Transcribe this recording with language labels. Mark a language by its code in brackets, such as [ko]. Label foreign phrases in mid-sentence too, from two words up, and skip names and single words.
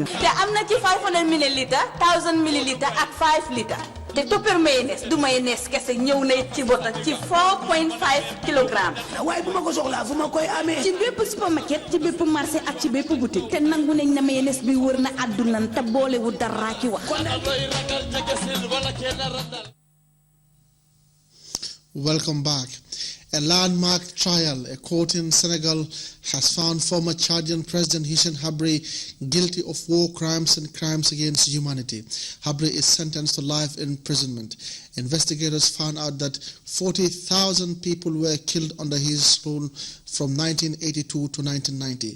[wo] te am na ci 500 millilitres 1000 millilitres ak 5 litres. te toppeer mayonnaise du mayonnaise kese ñëw na ci bota ci 4.5 kilogrammes. waaye bu ma ko soxlaa fu ma koy amee. ci bépp supermarket ci bépp marché ak ci bépp boutique. te nangu nañ na mayonnaise bi wër na àdduna te boolewu dara ci wax. [en] Welcome back. A landmark trial. A court in Senegal has found former Chadian President Hissène Habré guilty of war crimes and crimes against humanity. Habré is sentenced to life imprisonment. Investigators found out that 40,000 people were killed under his rule from 1982 to 1990.